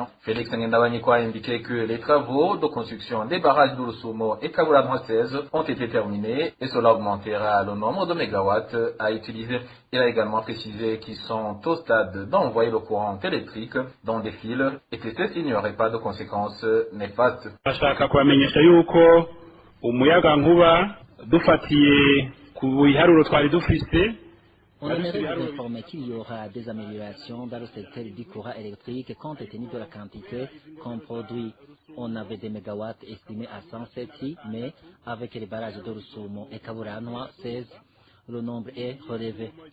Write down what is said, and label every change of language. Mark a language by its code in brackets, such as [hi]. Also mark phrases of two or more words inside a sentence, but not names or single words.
[fr] Félix Ngendawanyiko a indiqué que les travaux de construction des barrages d'Urusumo et Kaburadwa 16 ont été terminés et cela augmentera le nombre de mégawatts à utiliser. Il a également précisé qu'ils sont au stade d'envoyer le courant électrique dans des fils et que ceci n'aurait pas de conséquences néfastes. [rn] Ashaka kubamenyesha yuko umuyagankuba dufatiye ku biharuro twari dufise. [fr] On aimerait vous informer qu'il y aura des améliorations dans le secteur du courant électrique compte tenu de la quantité qu'on produit. On avait des mégawatts estimés à 107, mais avec les barrages d'Urusumo et Kaburanwa 16, le nombre est relevé.